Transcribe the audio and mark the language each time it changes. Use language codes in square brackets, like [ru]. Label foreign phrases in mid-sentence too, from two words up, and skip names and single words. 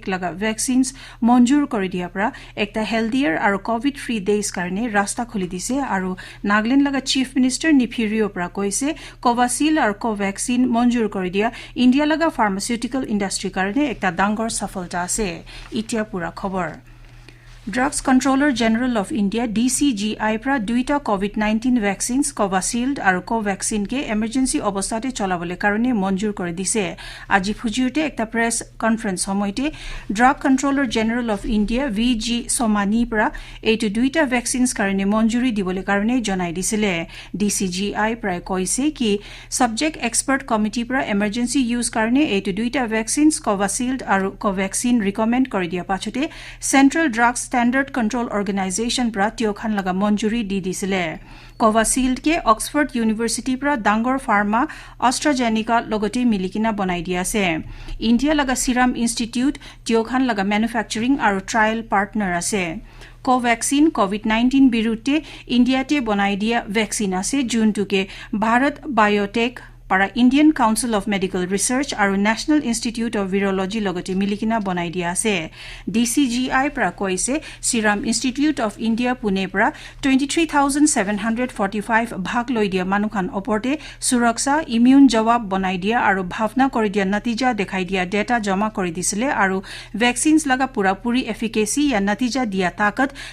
[nag] লগা ভ্যাকচিনছ মঞ্জুৰ কৰি দিয়াৰ পৰা একটা হেলদিয়াৰ আৰু [en] covid free [nag] দেশ কাৰণে ৰাস্তা খুলি দিছে আৰু নাগালেণ্ড লগা [en] Chief Minister [nag] নিফিৰিও পৰা কৈছে কোভিশিল্ড আৰু কোভ্যাক্সিন মঞ্জুৰ কৰি দিয়া ইণ্ডিয়া লগা [en] pharmaceutical industry [nag] কাৰণে একটা ডাঙৰ সফলতা আছে ইতিয়া পুৰা খবৰ Drugs Controller General of India DCGI pra duita [en] COVID-19 vaccines [nag] Covishield aru Covaxin ke emergency obostate cholabole karone monjur kore dise aji phujiote ekta [en] press conference [nag] homoite Drug Controller General of India VG Somani pra eitu duita vaccines karone monjuri dibole karone jonai disile DCGI pra koise ki [en] subject expert committee [nag] pra [en] emergency use [nag] karone eitu duita vaccines Covishield aru Covaxin recommend kore dia pachote Central Drugs Standard Control Organization pra tiokhan laga monjuri di disile Covishield ke Oxford University pra Dangor Pharma AstraZeneca logote milikina banai dia ase India laga Serum Institute tiokhan laga manufacturing aru [en] trial partner [nag] ase Covaxin COVID-19 birute India te banai dia vaccine ase juntuke Bharat Biotech para Indian Council of Medical Research aru National Institute of Virology logote milikina banai dia ase DCGI pra koise Serum Institute of India Pune pra 23,745 bhag loi dia manukhan oporte suraksha immune jawab banai dia aru bhavna kori dia natija dekhai dia data jama kori disile aru vaccines laga pura puri efficacy ya natija dia takat